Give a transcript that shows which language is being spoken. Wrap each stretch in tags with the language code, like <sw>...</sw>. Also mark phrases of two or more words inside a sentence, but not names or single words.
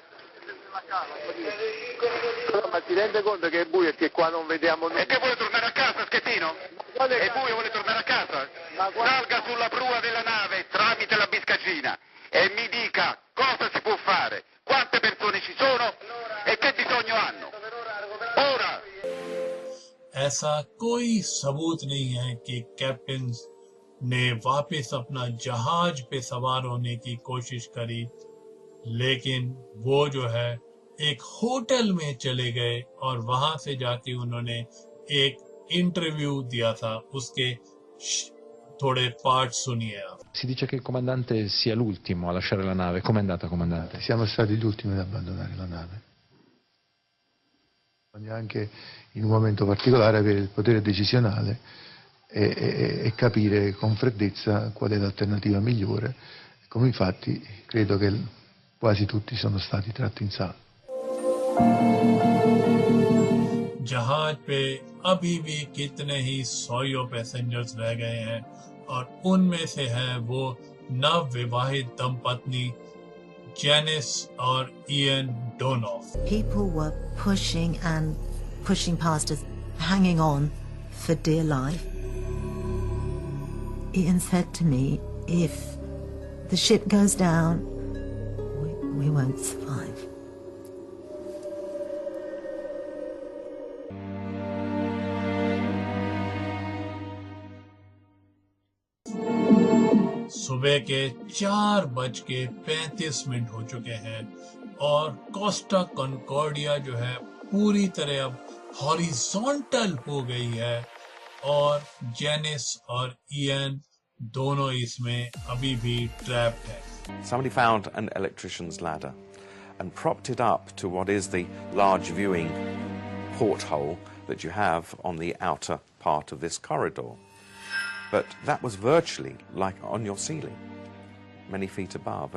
<it>No, ma ti rende conto che è buio e che qua non vediamo nulla? E che vuole tornare a casa, Schettino? È buio, vuole tornare a casa? Salga sulla prua della nave tramite la biscaggina e mi dica cosa si può fare, quante persone ci sono e che bisogno hanno. Ora!</it> <hi>ऐसा कोई सबूत नहीं है कि कैप्टन ने वापस अपना जहाज पे सवार होने की कोशिश करी, लेकिन वो जो है एक होटल में चले गए और वहां से जाके उन्होंने एक इंटरव्यू दिया था, उसके थोड़े पार्ट सुनिए आप.</hi> <it>Si dice che il comandante sia l'ultimo a lasciare la nave. Com'è andata, comandante? Siamo stati gli ultimi ad abbandonare la nave. Bisogna anche in un momento particolare avere il potere decisionale e capire con freddezza qual è l'alternativa migliore. Come infatti credo che quasi tutti sono stati tratti in salvo.</it> <hi>जहाज पे अभी भी कितने ही सौ पैसेंजर्स रह गए हैं और उनमें से है वो नवविवाहित दंपत्नी जेनिस और इयन डोनोफ.</hi> <en>People were pushing past us, hanging on for dear life. Ian said to me, if the ship goes down, we won't survive.</en> <hi>सुबह के 4:35 हो चुके हैं और कोस्टा कॉन्कॉर्डिया जो है पूरी तरह अब हॉरिजॉन्टल हो गई है और जेनिस और इयन दोनों इसमें अभी भी ट्रैप्ड है.</hi> <en>Somebody found an electrician's ladder and propped it up to what is the large viewing porthole that you have on the outer part of this corridor. But that was virtually like on your ceiling, many feet above.</en>